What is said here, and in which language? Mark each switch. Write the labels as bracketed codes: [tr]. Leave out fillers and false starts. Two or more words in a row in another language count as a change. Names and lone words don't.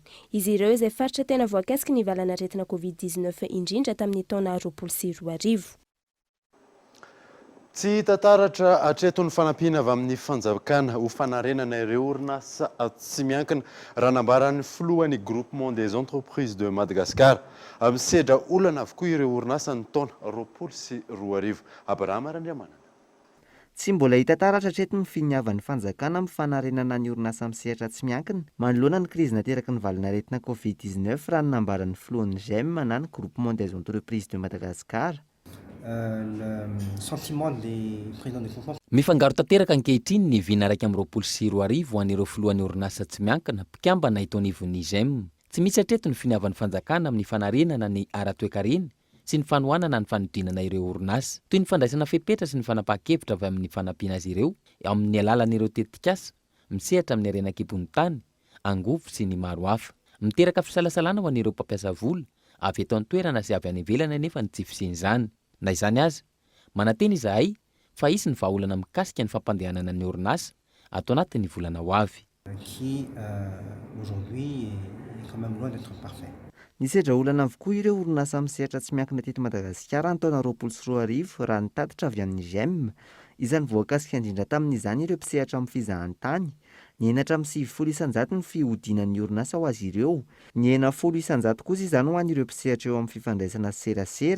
[mg] Izy ireo izay faritra tena voakasiky ny valanaretina COVID-19 indrindra tamin'ny taona 2024. Tsy hita taratra hatreto ny fanampiana avy amin'ny fanjakana ho fanarenana ireo orinasa tsy miankina raha nambaran'ny filohan'ny groupement des entreprises de Madagascar. Misedra olana avokoa ireo orinasa ny taona 2024. Abrahama Randriamanana. Tsy mbola hita taratra hatreto ny finiavan'ny fanjakana amin'ny fanarenana ny orinasa misehatra tsy miankina manoloana ny krizy nateraky ny valanaretina COVID-19 raha ny nambaran'ny filohan'ny GEM na ny groupement des entreprises de Madagascar. Mifangaro tanteraka ankehitriny ny vina 1.24 ho an'ireo filohan'ny orinasa tsy miankina mpikambana eto anivon'ny GEM. Tsy misy hatreto ny finiavan'ny fanjakana amin'ny fanarenana ny ara-toe-karena sy ny fanohanana ny fanodinana ireo orinasa, toy ny fandraisana fepetra sy ny fanapahan-kevitra avy amin'ny fanampiana azy ireo amin'ny alalan'ireo tetikasa misehatra amin'ny harena-kibon'ny tany, angovo sy ny maro hafa. Miteraka fisalasalana ho an'ireo mpampiasa vola avy eto an-toerana sy avy any ivelana nefa ny tsy fisian'izany. Na izany aza, mananteny izahay fa isy ny vahaolana mikasika ny fampandehanana ny orinasa atao anatin'ny volana ho avy. [fr] qui aujourd'hui est quand même loin d'être parfait. [mg] Nisedra olana avokoa ireo orinasa misehatra tsy miankina teto Madagasikara ny taona 2024 raha nitatitra avy amin'ny GEM. Izany voakasika indrindra tamin'izany ireo mpisehatra amin'ny fizahantany. Ny enatra amin'ny 700 ny fihodinan'ny orinasa ho azy ireo. Ny 900 kosa izany ho an'ireo mpisehatra eo amin'ny fifandraisana serasera.